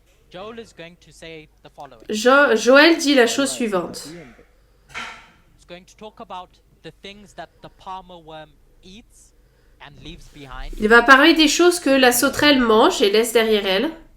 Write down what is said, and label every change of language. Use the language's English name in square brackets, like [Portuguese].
[English] Joel is going to say the following. [French] Joël dit la chose suivante. [English] It's going to talk about the things that the palmer worm eats and leaves behind. [French] Il va parler des choses que la sauterelle mange et laisse derrière elle.